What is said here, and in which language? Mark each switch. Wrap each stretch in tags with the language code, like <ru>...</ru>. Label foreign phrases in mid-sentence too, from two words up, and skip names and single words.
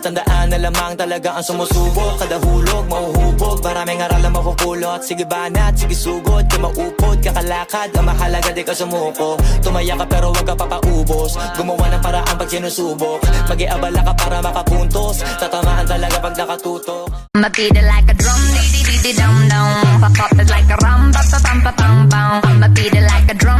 <tl>Tandaan na lamang talaga ang sumusubok. Kada hulog, mauhubog, maraming aral na mapupulot. Sige banat, sige sugod, di maupod, kakalakad. Ang mahalaga di ka sumuko, tumaya ka pero wag ka papaubos. Gumawa ng paraan pag sinusubok, mag-iabala ka para makapuntos. Tatamaan talaga pag nakatutok.</tl> <en>I'ma beat it like a drum, dee dee dee dee dum dum. Pop pop it like a rum, ba ba bum ba bum bum. I'ma beat it like a</en>